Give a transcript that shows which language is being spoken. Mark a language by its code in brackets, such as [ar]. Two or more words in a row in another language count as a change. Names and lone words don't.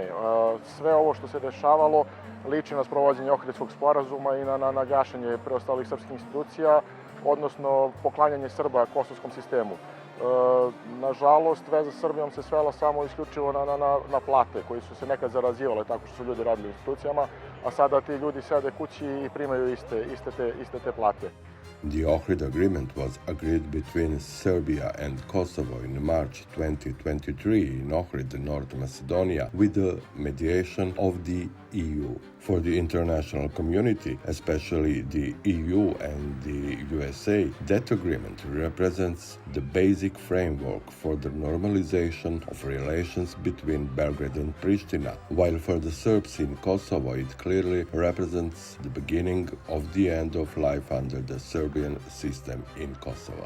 [sr] Sve ovo što se dešavalo liči na sprovođenje Ohridskog sporazuma i na gašenje preostalih srpskih institucija, odnosno poklanjanje Srba kosovskom sistemu. Nažalost, veza s Srbijom se svela samo isključivo na plate, koji su se nekad zarazivale tako što su ljudi radili u institucijama, a sada ti ljudi sede kući i primaju iste te plate. [en] The Ohrid Agreement was agreed between Serbia and Kosovo in March 2023 in Ohrid, North Macedonia, with the mediation of the EU. For the international community, especially the EU and the USA, that agreement represents the basic framework for the normalization of relations between Belgrade and Pristina, while for the Serbs in Kosovo it clearly represents the beginning of the end of life under the Serbian system in Kosovo.